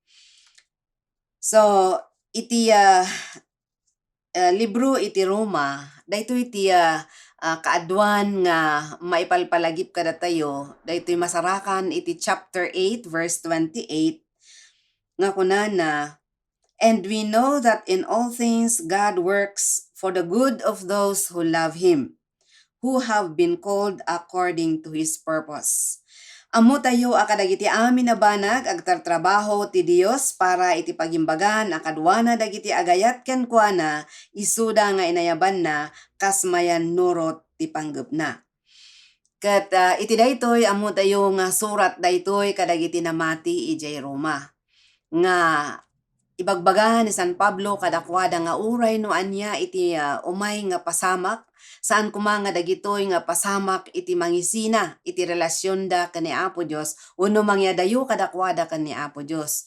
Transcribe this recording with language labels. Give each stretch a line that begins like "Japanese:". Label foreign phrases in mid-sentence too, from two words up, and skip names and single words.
Iloko: So iti libro iti Roma daytoy iti kaadwan nga maipalpalagip kada tayo daytoy masarakan iti chapter 8 verse 28 nga kunana,
English: "And we know that in all things God works for the good of those who love Him, who have been called according to His purpose."
Iloko: Ammo tayo akadagiti amin na banag agtartrabaho ti Dios para iti pagimbagan akadwana dagiti agayat ken kuana isuda nga inayaban na kas mayan nurot ti panggepna. Ket iti daytoy ammo tayo nga surat daytoy kadagiti namati ijay Roma nga ibagbaga ni San Pablo kadakwada nga uray no anya iti umay nga pasamak saan kumanga dagitoy nga pasamak iti mangisina iti relasyon da ken ni Apo Dios wenno mangyadayo kadakwada ken ni Apo Dios.